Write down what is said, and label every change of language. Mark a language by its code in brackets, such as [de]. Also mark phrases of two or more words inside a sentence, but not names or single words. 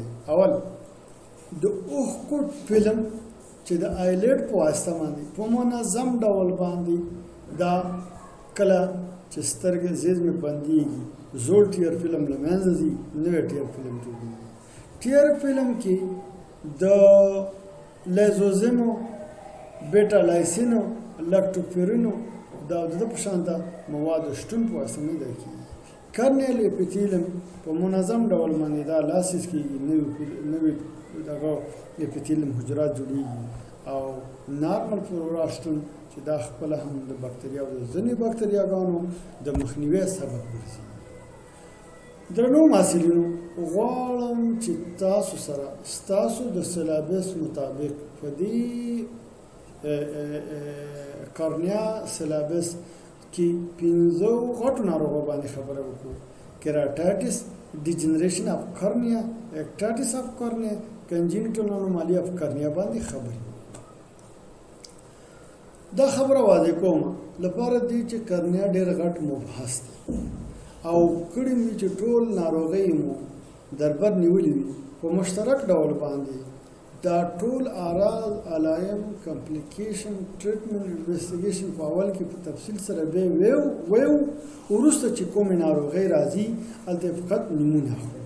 [ps] اول د اوښکو فلم چې د آیلډ په واسطه باندې په منظم ډول باندې دا کله چې سترګې زیرمې بندېږي زوړ [en] tear film [ps] له منځه ځي، نوی [en] tear film [ps] جوړېږي. [en] tear film [ps] کې د لیزوزیمو، بetalysinو، lactoferrinو دا د په شانته موادو شتون په واسطه باندې دا کېږي. [en] corneal epithelium [ps] په منظم ډول باندې دا لاسیس کېږي، نوی دغه اپیتیلیوم حجرات جوړېږي او [en] normal flora [ps] شتون چې دا خپله هم د بکتریا او د ځینې بکتریاګانو د مخنیوي سبب ګرځي. درنو محصلینو، غواړم چې تاسو سره ستاسو د سیلابس مطابق په دې کرنیا سیلابس کې 5 غټو ناروغیو باندې خبره وکړو: [en] keratitis, degeneration of cornea, ectasis of cornea, congenital anomaly of cornea [ps] باندې خبرې. دا خبره واضح کوم لپاره دی چې کرنیا ډېر غټ مبحث دی او کړي مې چې ټول ناروغۍ مو دربر نیولې وي په مشترک ډول باندې دا ټول اعراض علایم [en] complication treatment investigation [ps] په اول کې په تفصیل سره به ویو وروسته چې کومې ناروغۍ راځي هلته فقط نمونه اخلو.